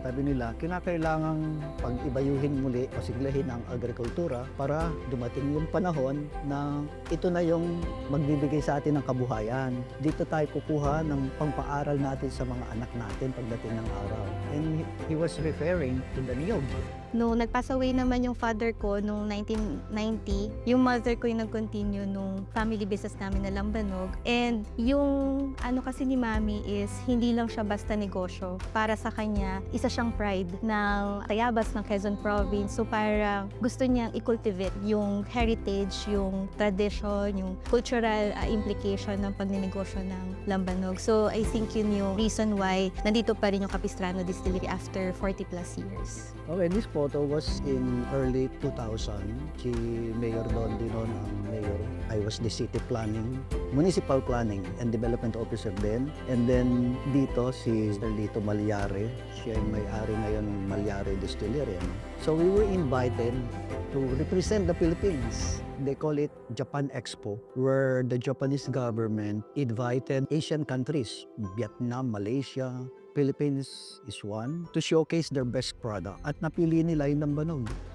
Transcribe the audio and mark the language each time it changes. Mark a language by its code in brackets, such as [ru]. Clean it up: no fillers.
[tl] Sabi nila, kinakailangang pag-ibayuhin muli o siglahin ang agrikultura para dumating yung panahon na ito na yung magbibigay sa atin ng kabuhayan. Dito tayo kukuha ng pangpaaral natin sa mga anak natin pagdating ng araw. [en] And he was referring to the niyog. [tl] No, nag-pass away naman yung father ko noong 1990. Yung mother ko yung nag-continue nung family business namin na lambanog. And yung ano kasi ni Mami is hindi lang siya basta negosyo. Para sa kanya, isa siyang pride ng Tayabas ng Quezon Province. So parang gusto niyang i-cultivate yung heritage, yung tradition, yung cultural implication ng pagninegosyo ng lambanog. [en] So I think [tl] yun yung [en] reason why [tl] nandito pa rin yung [en] Capistrano Distillery after 40 plus years. Okay, this photo was in early 2000. [tl] Si Mayor Dondi noon ang mayor. [en] I was the city planning, municipal planning and development officer din. And then [tl] dito si Lito Malyari. Siya ay may-ari ngayon ng Malyari Distillery. [en] So we were invited to represent the Philippines. They call it Japan Expo, where the Japanese government invited Asian countries, Vietnam, Malaysia, Philippines is one, to showcase their best product. [tl] At napili nila yung lambanog.